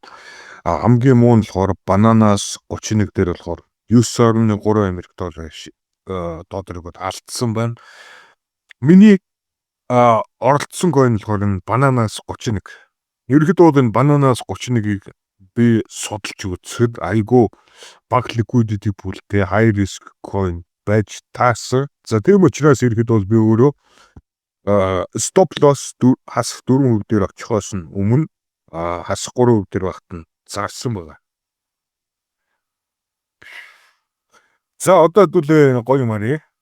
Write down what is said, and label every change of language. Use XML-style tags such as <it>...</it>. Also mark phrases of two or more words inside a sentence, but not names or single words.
<mn>Хамгийн муу нь болохоор Bananas 31 дээр болохоор $9.3 Америк долларыг алдсан байна. Миний оролцсон coin болохоор энэ Bananas 31. Ерөнхийдөө бол энэ Bananas 31-ийг би судалж үзэхэд айгүй бага</mn> <en>liquidity poolтэй high risk coin</en> <mn>байж таасан. За тийм учраас ерөнхийдөө бол би өөрөө</mn> <en>stop loss</en> <mn>хасах 4% дээр очихоос нь өмнө хасах 3% дээр багт нь зарсан байгаа. За одоо хэдүүлээ гоё юм арий.</mn>